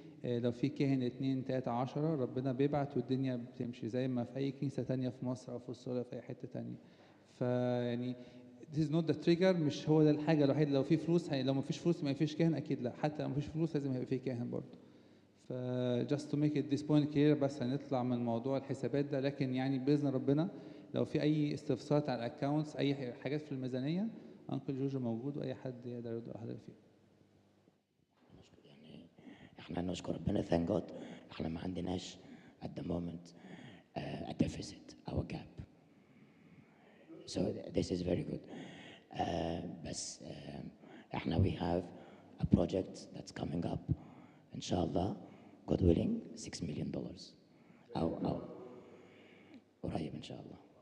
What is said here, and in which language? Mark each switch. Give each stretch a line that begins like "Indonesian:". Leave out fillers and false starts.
Arabic: لو في كاهن 2 3 10 ربنا بيبعت والدنيا بتمشي زي ما في اي كنيسه تانية في مصر او في استراليا في اي حته تانية. فيعني
English: this is not the trigger،
Arabic: مش هو ده الحاجه الوحيده. لو في فلوس لو ما فيش فلوس ما فيش كاهن اكيد لا، حتى لو ما فيش فلوس لازم يبقى في كاهن برضه. ف
English: just to make it this point clear
Arabic: بس هنطلع من موضوع الحسابات ده. لكن يعني باذن ربنا لو في اي استفسارات على الاكونتس اي حاجات في الميزانيه انكل جورج موجود واي حد يقدر يرد على حضرتك فيها. يعني احنا نشكر ربنا
English: thank God
Arabic: احنا ما عندناش
English: at the moment a deficit or a gap. So this is very good.
Arabic: بس احنا
English: we have a project that's coming up inshallah God willing $6 million
Arabic: أو قريب إن شاء الله.